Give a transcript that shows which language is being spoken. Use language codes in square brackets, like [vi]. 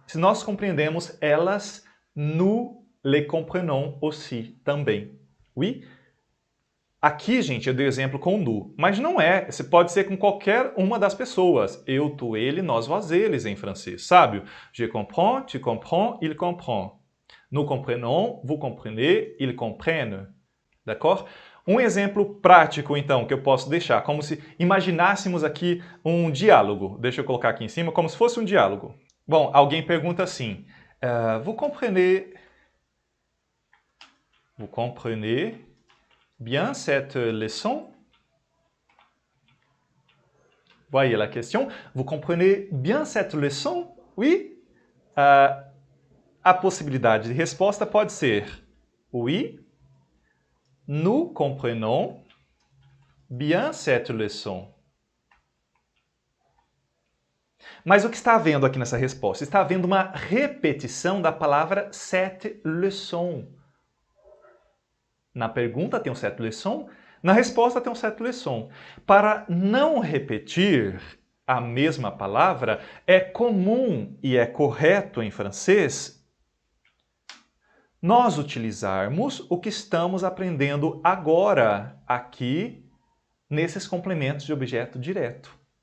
[pt] Se nós compreendemos elas, [fr] nous les comprenons aussi [pt] também. [fr] Oui? [pt] Aqui, gente, eu dei exemplo com nous, mas não é. Você pode ser com qualquer uma das pessoas. Eu, tu, ele, nós, vós, eles em francês, sabe? [fr] Je comprends, tu comprends, il comprend. Nous comprenons, vous comprenez, ils comprennent. D'accord? [pt] Um exemplo prático, então, que eu posso deixar, como se imaginássemos aqui um diálogo. Deixa eu colocar aqui em cima, como se fosse um diálogo. Bom, alguém pergunta assim, [fr] vous comprenez bien cette leçon? Voyez la question. Vous comprenez bien cette leçon? Oui? [pt] A possibilidade de resposta pode ser oui. [fr] Nous comprenons bien cette leçon. [pt] Mas o que está havendo aqui nessa resposta? Está havendo uma repetição da palavra cette leçon. Na pergunta tem um cette leçon, na resposta tem um cette leçon. Para não repetir a mesma palavra, é comum e é correto em francês nós utilizarmos o que estamos aprendendo agora, aqui, nesses complementos de objeto direto.